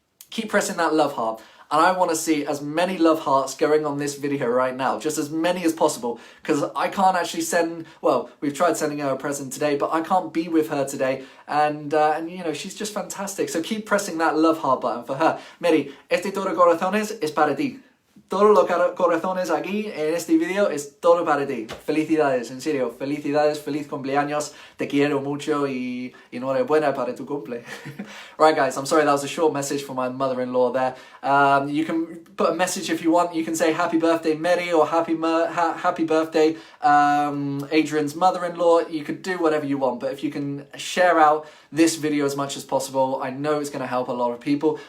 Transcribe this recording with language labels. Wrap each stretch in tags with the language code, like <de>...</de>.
<en>Keep pressing that love heart. And I want to see as many love hearts going on this video right now. Just as many as possible. Because I can't actually send... Well, we've tried sending her a present today, but I can't be with her today. And you know, she's just fantastic. So keep pressing that love heart button for her.</en> <es>Mary, este todo corazones es para ti. Todos los corazones aquí en este video es todo para ti. Felicidades, en serio, felicidades, feliz cumpleaños, te quiero mucho y enhorabuena para tu cumple.</es> <en>Right guys, I'm sorry that was a short message for my mother-in-law there. You can put a message if you want. You can say happy birthday Mary or happy birthday Adrian's mother-in-law. You could do whatever you want, but if you can share out this video as much as possible, I know it's going to help a lot of people.</en>